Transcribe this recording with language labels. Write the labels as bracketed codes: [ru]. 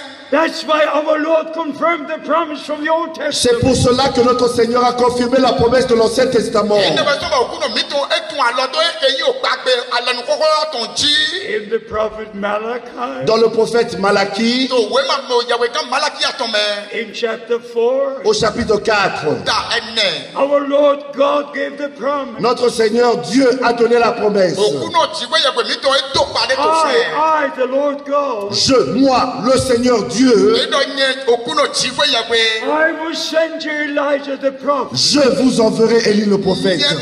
[en] That's why our Lord confirmed the promise from the Old Testament. [fr] C'est pour cela que notre Seigneur a confirmé la promesse de l'Ancien Testament. [en] In the prophet Malachi. [fr] Dans le prophète Malachie. [en] In chapter 4. [fr] Au chapitre 4. [en] Our Lord God gave the promise. [fr] Notre Seigneur Dieu a donné la promesse. [en] I, the Lord God. [fr] Moi, le Seigneur Dieu. [en] I will send you Elijah the prophet. [fr] Je vous enverrai Élie le prophète.